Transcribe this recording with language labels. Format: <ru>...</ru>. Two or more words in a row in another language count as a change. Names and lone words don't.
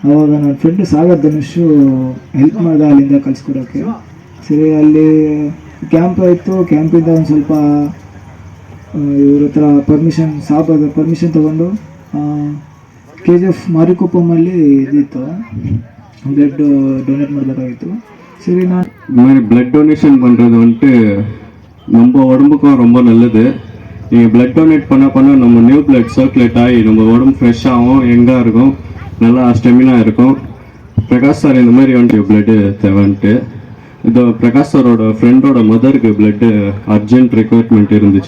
<kn>ಅವಾಗ ನನ್ನ ಫ್ರೆಂಡು ಸಾಗರ್ ಧನುಷು ಹೆಲ್ಪ್ ಮಾಡಿದೆ ಅಲ್ಲಿಂದ ಕಳಿಸ್ಕೊಡೋಕ್ಕೆ. ಸರಿ, ಅಲ್ಲಿ ಕ್ಯಾಂಪ್ ಆಯಿತು. ಕ್ಯಾಂಪಿಂದ ಒಂದು ಸ್ವಲ್ಪ ಇವ್ರ ಹತ್ರ ಪರ್ಮಿಷನ್ ತೊಗೊಂಡು KGF ಮಾರಿಕೊಪ್ಪಮಲ್ಲಿ ಇದಿತ್ತು,</kn> <en>blood donate</en> <kn>ಮಾಡಬೇಕಾಗಿತ್ತು.</kn> <ta>சரி, நான் இந்த மாதிரி</ta> <en>blood donation</en> <ta>பண்ணுறது வந்துட்டு நம்ம உடம்புக்கும் ரொம்ப நல்லது. நீங்கள்</ta> <en>blood donate</en> <ta>பண்ண நம்ம</ta> <en>new blood circulate</en> <ta>ஆகி நம்ம உடம்பு ஃப்ரெஷ்ஷாகவும் யங்காக இருக்கும், நல்லா ஸ்டெமினா இருக்கும். பிரகாஷ் சார் இந்த மாதிரி வந்துட்டு பிளட்டு தேவைன்ட்டு இது பிரகாஷ் சாரோட ஃப்ரெண்டோட மதருக்கு பிளட்டு</ta> <en>urgent requirement</en> <ta>இருந்துச்சு.</ta>